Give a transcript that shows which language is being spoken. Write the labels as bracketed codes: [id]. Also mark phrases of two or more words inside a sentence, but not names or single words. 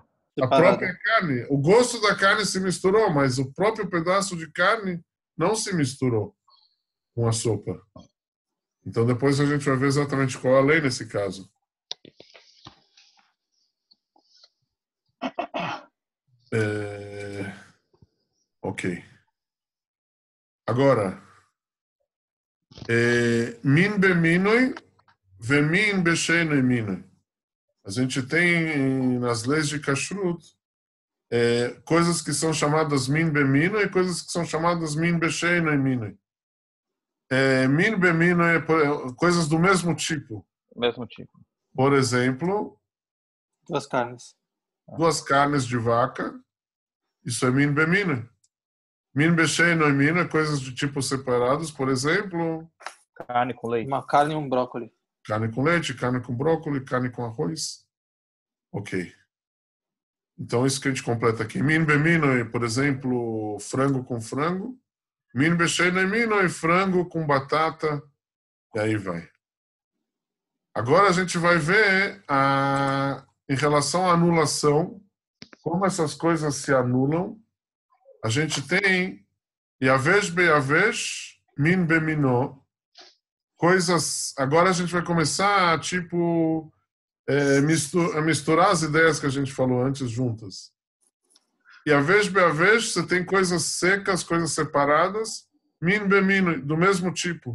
[pt] A própria carne, o gosto da carne se misturou, mas o próprio pedaço de carne não se misturou com a sopa. Então depois a gente vai ver exatamente qual é a lei nesse caso. Ok. Agora, [he] מין במינו ומין בשאינו מינו. [pt] A gente tem nas leis de kashrut coisas que são chamadas [he] מין במינו [pt] e coisas que são chamadas [he] מין בשאינו מינו. מין במינו [pt] é coisas do mesmo tipo. Mesmo tipo. Por exemplo, duas carnes de vaca. Isso é [he] מין במינו. מין בשאינו מינו [pt] é coisas de tipos separados. Por exemplo, carne com leite. Uma carne e um brócolis. Carne com leite, carne com brócolis, carne com arroz. Ok. Então, isso que a gente completa aqui. [he] מין במינו, [pt] por exemplo, frango com frango. [he] מין בשאינו מינו, [pt] frango com batata. E aí vai. Agora a gente vai ver em relação à anulação, como essas coisas se anulam. [he] A gente tem יבש ביבש, מין במינו. [pt] Coisas. Agora a gente vai começar a misturar as ideias que a gente falou antes juntas. E a vez você tem coisas secas, coisas separadas, [he] מין במינו, [pt] do mesmo tipo.